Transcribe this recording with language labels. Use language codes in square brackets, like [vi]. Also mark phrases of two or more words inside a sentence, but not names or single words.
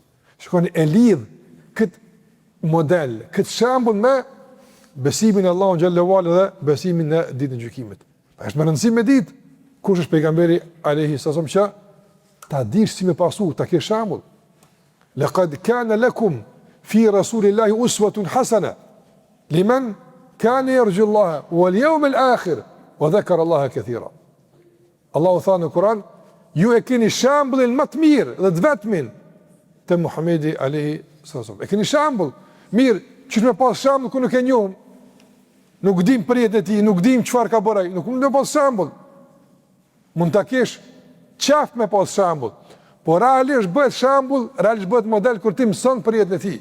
[sq] Shikoni e lidh këtë model, këtë shembull me besimin e Allahut [ar] جل وعلا [sq] dhe besimin në ditën e gjykimit. Është më rëndësi me ditë kush është pejgamberi [ar] عليه الصلاة والسلام [sq] që ta dish si me pasu, ta kesh shembull. [ar] لقد كان لكم في رسول الله أسوة حسنة لمن كان يرجو الله واليوم الآخر وذكر الله كثيرا. [sq] Allahu tha në Kur'an, ju e keni shembullin më të mirë dhe të vetmin te Muhamedi [ar] عليه السلام. [sq] E keni shembull mirë, që me pas shembull ku nuk e njohim, nuk dim për jetën e tij, nuk dim çfarë ka bërë ai, nuk mund të pas shembull. Mund ta kesh qaf me pas shembull, por realisht bëhet shembull, realisht bëhet model kur ti mëson për jetën e tij.